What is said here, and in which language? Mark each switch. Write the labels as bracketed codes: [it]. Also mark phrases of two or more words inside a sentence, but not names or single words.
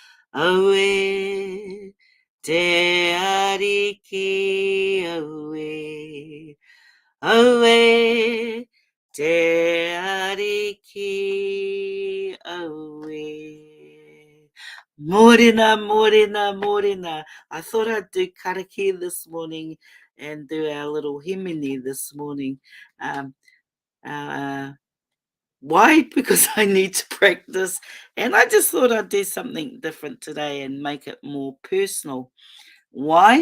[mi] aue, te ariki, aue, aue, te ariki, aue. Morena, morena, morena. [en] I thought I'd do karaki this morning and do our little himini this morning. Why? Because I need to practice. And I just thought I'd do something different today and make it more personal. Why?